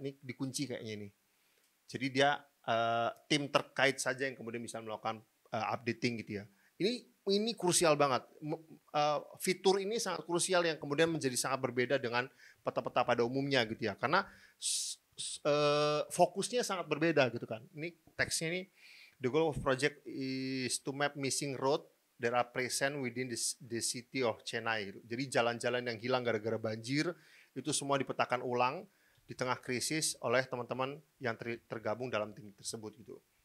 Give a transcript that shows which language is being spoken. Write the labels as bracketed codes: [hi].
[id] Ini dikunci kayaknya ini. Jadi dia tim terkait saja yang kemudian bisa melakukan updating gitu ya. Ini krusial banget. Fitur ini sangat krusial yang kemudian menjadi sangat berbeda dengan peta-peta pada umumnya gitu ya. Karena fokusnya sangat berbeda gitu kan. Ini teksnya ini, [en] the goal of project is to map missing road that are present within the city of Chennai. [id] Gitu. Jadi jalan-jalan yang hilang gara-gara banjir itu semua dipetakan ulang di tengah krisis oleh teman-teman yang tergabung dalam tim tersebut gitu.